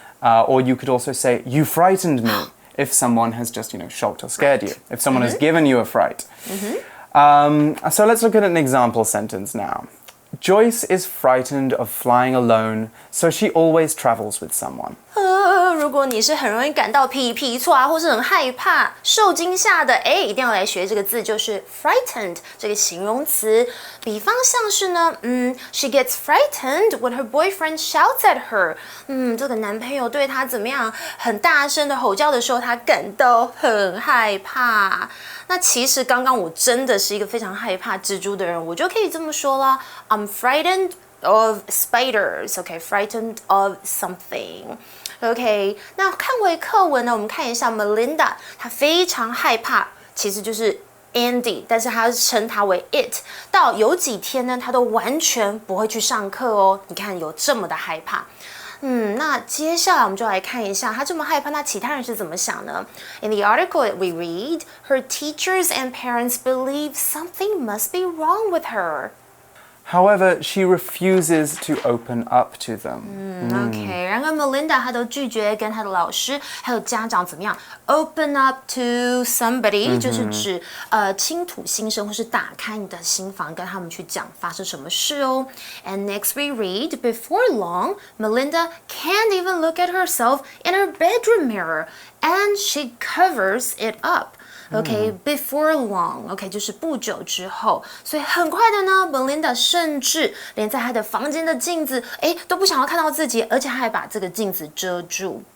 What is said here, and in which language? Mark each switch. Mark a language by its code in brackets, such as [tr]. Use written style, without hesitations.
[en] Or you could also say, you frightened me, if someone has just, shocked or scared you. If someone has given you a fright. So let's look at an example sentence now. Joyce is frightened of flying alone, so she always travels with someone. [zh] 如果你是很容易感到皮皮挫啊，或是很害怕、受惊吓的，一定要来学这个字，就是 frightened 这个形容词。比方像是呢， [en] she gets frightened when her boyfriend shouts at her。 [zh] 这个男朋友对她怎么样，很大声的吼叫的时候，她感到很害怕。那其实刚刚我真的是一个非常害怕蜘蛛的人，我就可以这么说啦 ， [en] I'm frightened of spiders. Okay, frightened of something. [zh] OK， 那看回课文呢，我们看一下 Melinda， 她非常害怕，其实就是 Andy， 但是她称她为 it。到有几天呢，她都完全不会去上课哦。你看有这么的害怕。那接下来我们就来看一下，她这么害怕，那其他人是怎么想呢 [en] ？In the article that we read, her teachers and parents believe something must be wrong with her. However, she refuses to open up to them. [zh] OK， 然而 Melinda 她都拒绝跟她的老师还有家长怎么样 [en] open up to somebody， [zh] 就是指倾吐心声或是打开你的心房，跟他们去讲发生什么事哦。 [en] And next we read, before long, Melinda can't even look at herself in her bedroom mirror, and she covers it up.OK, before long, OK, [zh] 就是不久之后，所以很快的呢 ，Melinda 甚至连在她的房间的镜子，都不想要看到自己，而且还把这个镜子遮住。